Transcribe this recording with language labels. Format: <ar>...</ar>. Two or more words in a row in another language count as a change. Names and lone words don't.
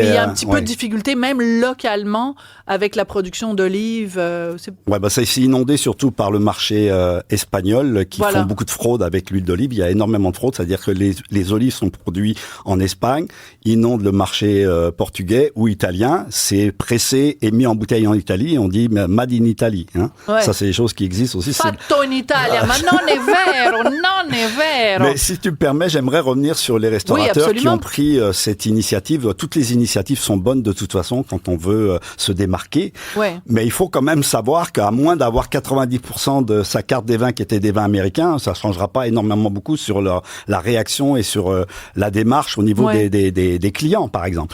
<fr>Il y a un petit peu de difficulté, même localement, avec la production d'olives. Ouais, bah ça c'est inondé surtout par le marché espagnol qui font beaucoup de fraude avec l'huile d'olive. Il y a énormément de fraude, c'est-à-dire que les olives sont produites en Espagne, inondent le marché portugais ou italien, c'est pressé et mis en bouteille en Italie. Et on dit</fr> <en>made in Italy.</en> <fr>Hein. Ouais. Ça c'est des choses qui existent aussi.</fr> <it>Fatto in Italia, ma non è vero, non è vero.</it> <fr>Mais si tu me permets, j'aimerais revenir sur les restaurateurs qui ont pris cette initiative. Toutes les initiatives sont bonnes de toute façon quand on veut se démarquer. Ouais. Mais il faut quand même savoir qu'à moins d'avoir 90% de sa carte des vins qui était des vins américains, ça changera pas énormément beaucoup sur la réaction et sur la démarche au niveau des clients, par exemple.</fr>